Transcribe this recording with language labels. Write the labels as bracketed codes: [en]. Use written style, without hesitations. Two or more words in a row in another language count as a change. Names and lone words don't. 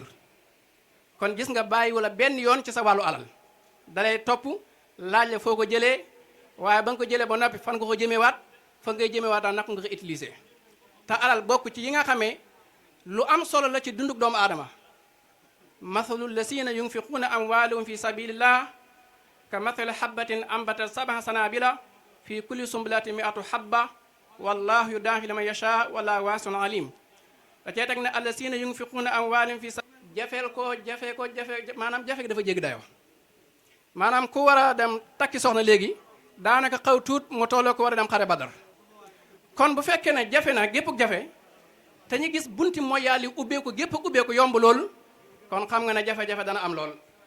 [wo] kon gis nga bàyyi wala benn yoon ci sa wàllu alal dalay topp laaj la foo ko jëlee waaye ba nga ko jëlee ba noppi fan nga ko jëmee waat fan ngay jëmee waat daal naka nga ko utiliser. te alal bokk ci yi nga xamee lu am solo la ci dunduk doomu aadama. [ar] مثل الذين ينفقون أموالهم في سبيل الله كمثل حبة أنبتت سبع سنابل في كل سنبلة مائة حبة والله يضاعف لمن يشاء والله واسع عليم. [wo] da cee teg ne [ar] الذين ينفقون أموالهم في [wo] jafe maanaam jafe gi dafa jéggi dayoo. maanaam ku war a dem takki soxna léegi daanaka xaw tuut mu tolloo ko war a dem xare badar. kon bu fekkee ne jafe na gépp jafe te ñu gis bunti mooy yàlla ubbeeku gépp ubbeeku yomb lool kon xam nga ne jafe-jafe dana am lool.